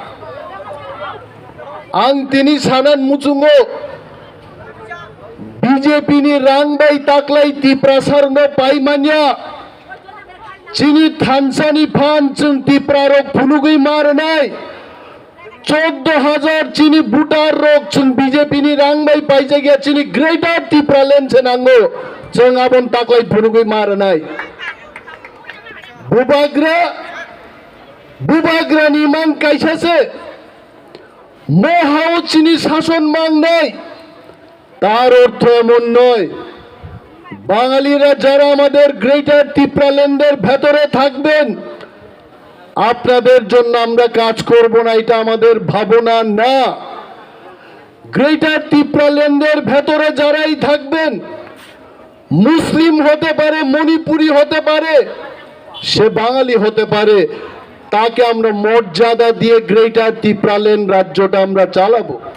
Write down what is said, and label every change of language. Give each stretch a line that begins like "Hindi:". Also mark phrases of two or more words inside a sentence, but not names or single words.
Kok Borok: आं तिनी सानान मुचुंगो बीजेपी नि रां बाय ताकलाय तिप्रासार न पाइमान्या चिनी थानसानी फान जों तिप्रा रक फुनुगै मारनाय 14,000 चिनी भुटार रक जों बीजेपी नि रां बाय पाइजागिया चिनी ग्रेटर तिप्रा लेन नांगो जों आबन ताकलाय फुनुगै मारनाय बुबाग्रा नि मान काइसासे মহাও চিনি শাসন মাংনাই
Bangla: তার অর্থ এমন নয় বাঙালিরা যারা আমাদের গ্রেটার ত্রিপুরাল্যান্ডের ভেতরে থাকবেন আপনাদের জন্য আমরা কাজ করব না এটা আমাদের ভাবনা না গ্রেটার ত্রিপুরাল্যান্ডের ভেতরে যারাই থাকবেন মুসলিম হতে পারে মণিপুরি হতে পারে সে বাঙালি হতে পারে ताके আমরা মর্যাদা দিয়ে গ্রেটার ত্রিপুরাল্যান্ড রাজ্যটা আমরা চালাবো